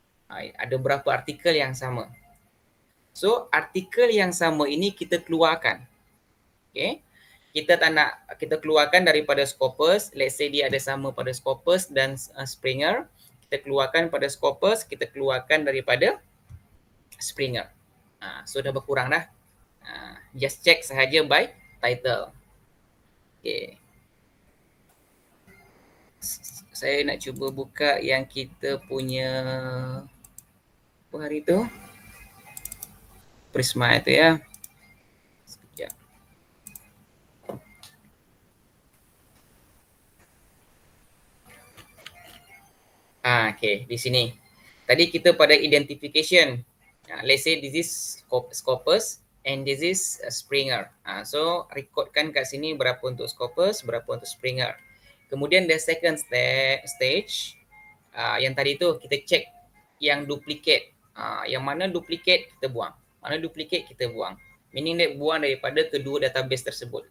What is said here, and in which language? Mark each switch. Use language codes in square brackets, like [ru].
[ms] Ada berapa artikel yang sama. So, artikel yang sama ini kita keluarkan. Okay. Kita tak nak, kita keluarkan daripada Scopus. [en] Let's say [ms] dia ada sama pada Scopus dan Springer. Kita keluarkan pada Scopus, kita keluarkan daripada Springer. So, dah berkurang dah. [en] Just check [ms] sahaja [en] by title. Okay. [ms] Saya nak cuba buka yang kita punya apa hari tu? Prisma itu ya. Sekejap. Okay, di sini. Tadi kita pada identification. [en] Let's say this is Scopus and this is Springer. [ms] So recordkan kat sini berapa untuk Scopus, berapa untuk Springer. Kemudian [en] the second stage, [ms] yang tadi tu kita check yang duplicate. Yang mana duplicate kita buang, mana duplicate kita buang. Meaning dia buang daripada kedua database tersebut.